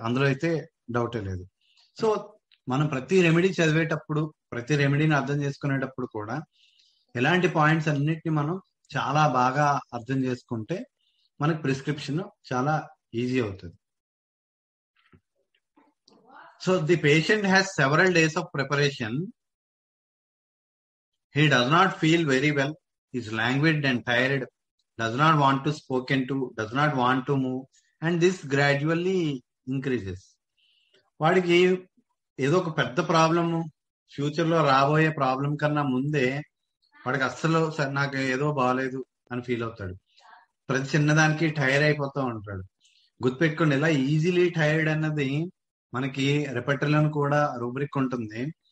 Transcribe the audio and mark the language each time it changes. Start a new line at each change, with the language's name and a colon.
Telugu: అందులో అయితే డౌటే లేదు. సో మనం ప్రతి రెమెడీ చదివేటప్పుడు, ప్రతి రెమెడీని అర్థం చేసుకునేటప్పుడు కూడా ఇలాంటి పాయింట్స్ అన్నిటిని మనం చాలా బాగా అర్థం చేసుకుంటే మనకి ప్రిస్క్రిప్షన్ చాలా ఈజీ అవుతుంది.
English: So the patient has several days of preparation. He does not feel very well, is languid and tired, does not want to spoken to, does not want to move, and this gradually increases.
Telugu: వాడికి ఏదో ఒక పెద్ద problem future లో రాబోయే problem కన్నా ముందే వాడికి అస్సలు నాకు ఏదో బాగాలేదు అని ఫీల్ అవుతాడు. ప్రతి చిన్నదానికి టైర్ అయిపోతూ ఉంటాడు. గుర్తుపెట్టుకోండి, ఇలా ఈజీలీ టైర్డ్ అన్నది మనకి రిపర్టరీలో కూడా రూబ్రిక్ ఉంటుంది.